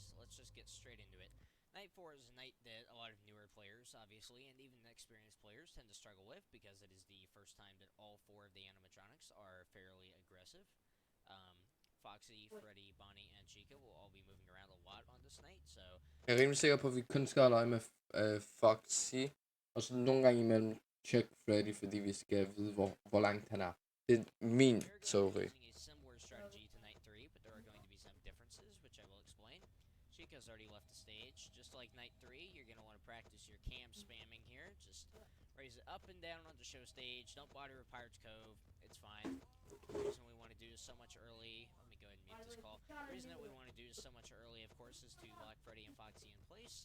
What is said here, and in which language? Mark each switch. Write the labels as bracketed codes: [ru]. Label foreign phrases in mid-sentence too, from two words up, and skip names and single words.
[en] Let's just get straight into it. Night 4 is a night that a lot of newer players, obviously, and even experienced players tend to struggle with because it is the first time that all 4 of the animatronics are fairly aggressive. Foxy, Freddy, Bonnie, and Chica will all be moving around a lot on this night, so... [da] Jeg er rimelig sikker på, at vi kun skal lege med Foxy. Og så nogle gange imellem check Freddy, fordi vi skal vide, hvor langt han er. Det er min teori. [en] Chica's already left the stage. Just like Night 3, you're going to want to practice your cam spamming here. Just raise it up and down on the show stage. Don't bother with Pirate's Cove. It's fine. The reason we want to do this so much early... Let me go ahead and mute this call. The reason that we want to do this so much early, of course, course, is to lock Freddy and Foxy in place.